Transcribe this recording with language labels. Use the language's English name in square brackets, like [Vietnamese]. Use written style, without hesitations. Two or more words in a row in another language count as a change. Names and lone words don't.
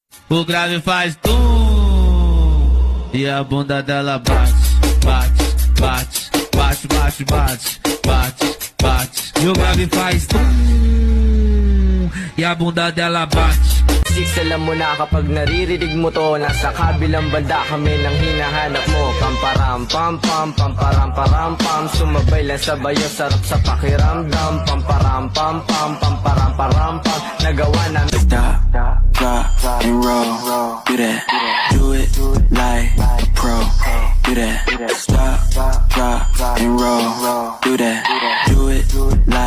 [Portuguese] O grave faz tum e a bunda dela bate, bate, bate, bate, bate, bate, bate, bate. E o grave faz tum e a bunda dela bate. [Filipino] Six, alam mo na kapag naririnig mo to, nasa kabilang banda kami nang hinahanap mo. Pamparam pam pam, pamparam param pam, sumabay lang sabayo, sarap sa pakiramdam. Pamparam pam pam, pamparam param pam, nagawa namin. [English] Stop, drop, and roll. Do that, do it like a pro. Do that, stop, drop, and roll. Do that, do it